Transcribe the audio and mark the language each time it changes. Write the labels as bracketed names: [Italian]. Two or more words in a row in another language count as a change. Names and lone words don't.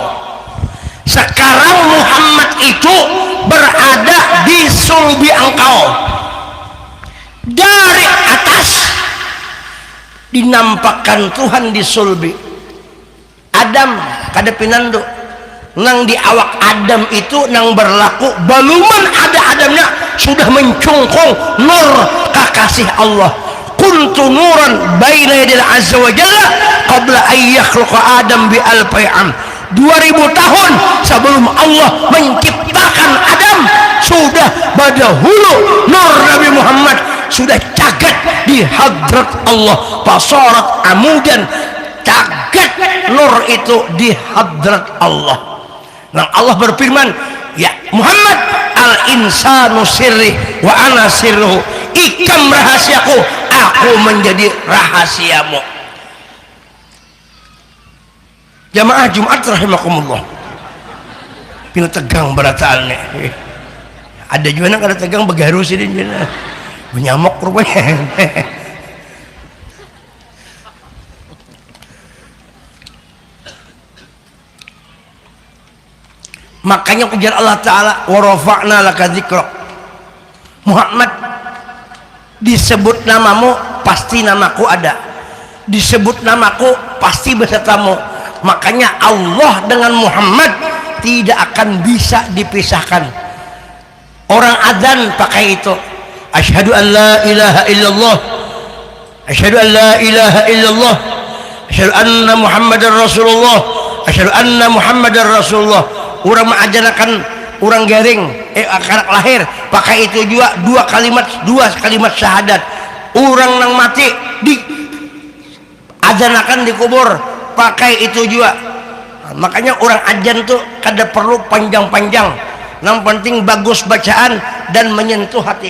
[Banjar] Sekarang Muhammad itu berada di sulbi engkau. Dari atas dinampakkan Tuhan di sulbi. Adam kada pinando nang di awak Adam itu nang berlaku baluman ada Adamnya sudah mencungkung nur kekasih Allah. [Arabic] كنت نورا بين يدي عز وجل قبل أن يخلق آدم بألفي عام. [Banjar] 2000 tahun sebelum Allah menciptakan Adam sudah badahulu nur Nabi Muhammad sudah cagat di hadrat Allah, pasarat amudan, cagat nur itu di hadrat Allah. Nah Allah berfirman, [Arabic] يا محمد، الإنسان سري وأنا سره, [Banjar] ikam rahasiaku, aku menjadi rahasiamu. Jamaah Jumat rahimakumullah, pina tegang berataannya. Ada juga nak kada tegang begaru sih dia menyamok rupanya. Makanya ujar Allah Ta'ala [Arabic] ورفعنا لك ذكرك. [Banjar] Muhammad, disebut namamu pasti namaku ada, disebut namaku pasti besertamu. Makanya Allah dengan Muhammad tidak akan bisa dipisahkan. Orang adzan pakai itu, [Arabic] أشهد أن لا إله إلا الله، أشهد أن لا إله إلا الله، أشهد أن محمدا رسول الله، أشهد أن محمدا رسول الله. [Banjar] Orang mengajanakan orang garing anak lahir pakai itu juga dua kalimat syahadat. Orang nang mati di ajanakan di kubur pakai itu juga. Makanya orang ajan tuh kada perlu panjang-panjang, yang penting bagus bacaan dan menyentuh hati.